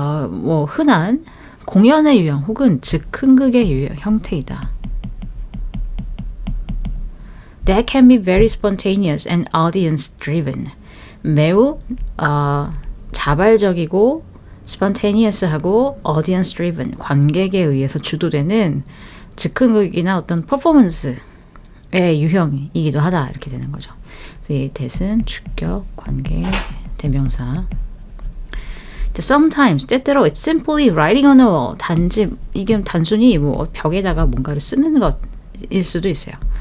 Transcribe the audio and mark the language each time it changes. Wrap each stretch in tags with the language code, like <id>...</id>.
<ko>뭐 흔한 공연의 유형 혹은 즉흥극의 형태이다.</ko> <en>That can be very spontaneous and audience driven.</en> <ko>매우 자발적이고</ko> <en>spontaneous하고 audience driven,</en> <ko>관객에 의해서 주도되는 즉흥극이나 어떤 퍼포먼스의 유형이기도 하다, 이렇게 되는 거죠. 그래서 이 that은 주격, 관계, 대명사.</ko> <en>Sometimes,</en> <ko>때때로</ko> <en>it's simply writing on a wall.</en> <ko>이게 단순히 뭐 벽에다가 뭔가를 쓰는 것일 수도 있어요.</ko>